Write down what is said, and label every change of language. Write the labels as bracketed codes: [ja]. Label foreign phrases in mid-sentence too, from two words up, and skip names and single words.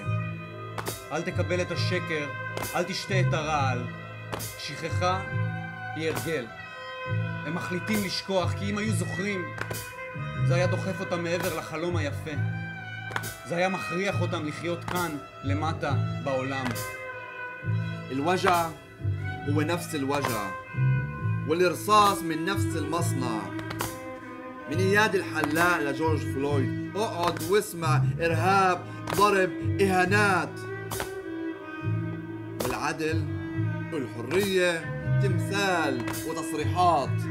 [he] אל תקבל את השקר, אל תשתה את הרעל. שכחה היא הרגל. הם מחליטים לשכוח, כי אם היו זוכרים, זה היה דוחף אותם מעבר לחלום היפה. זה היה מכריח אותם לחיות כאן, למטה, בעולם. [ar] الوجع هو نفس الوجع والرصاص من نفس المصنع. من اياد الحلاق لجورج فلويد اقعد واسمع ارهاب ضرب اهانات. والعدل والحرية تمثال وتصريحات.